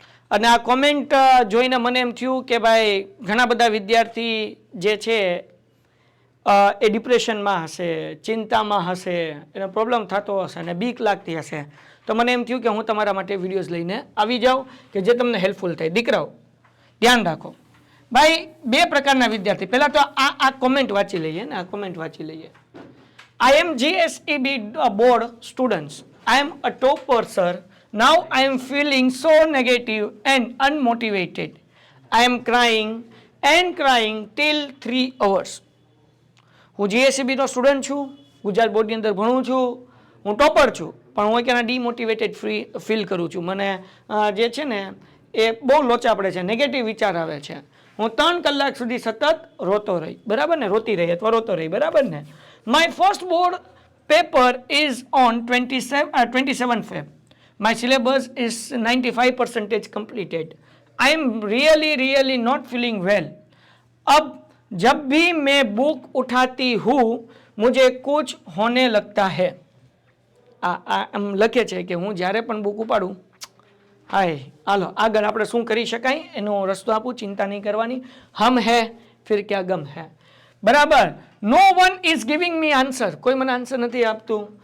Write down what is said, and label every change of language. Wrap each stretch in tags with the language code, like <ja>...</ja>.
<gu>અને આ કોમેન્ટ જોઈને મને એમ થયું કે ભાઈ ઘણા બધા વિદ્યાર્થી જે છે એ ડિપ્રેશનમાં હશે, ચિંતામાં હશે, એનો પ્રોબ્લેમ થતો હશે અને બીક લાગતી હશે. તો મને એમ થયું કે હું તમારા માટે વિડીયોઝ લઈને આવી જાઉં કે જે તમને હેલ્પફુલ થાય. દીકરાઓ ધ્યાન રાખો ભાઈ, બે પ્રકારના વિદ્યાર્થી. પહેલા તો આ કોમેન્ટ વાંચી લઈએ ને, આ કોમેન્ટ વાંચી લઈએ.</gu> <en>I am GSEB board students. I am a topper, sir. Now I am feeling so negative and unmotivated. I am crying and crying till 3 hours.</en> <gu>હું GSEB નો સ્ટુડન્ટ છું, ગુજરાત બોર્ડની અંદર ભણું છું, હું ટોપર છું, પણ હું ક્યાં ડિમોટિવેટેડ ફીલ કરું છું. મને જે છે ને એ બહુ લોચા પડે છે, નેગેટિવ વિચાર આવે છે. હું 3 કલાક સુધી સતત રોતો રહી, બરાબર ને, રોતી રહી અથવા રોતો રહી, બરાબર ને.</gu> <en>My first board paper is on 27 Feb. My syllabus is 95% completed. I am really not feeling well.</en> <hi>अब जब भी मैं बुक उठाती हूँ मुझे कुछ होने लगता है.</hi> <gu>આમ લખે છે કે હું જ્યારે પણ બુક ઉપાડું, હાય હાલો આગળ આપણે શું કરી શકાય એનો રસ્તો આપું, ચિંતા નહીં કરવાની.</gu> <hi>હમ હે ફિર ક્યા ગમ હે,</hi> <gu>બરાબર.</gu> <en>no one is giving me answer,</en> <gu>કોઈ મને આન્સર નથી આપતું.</gu>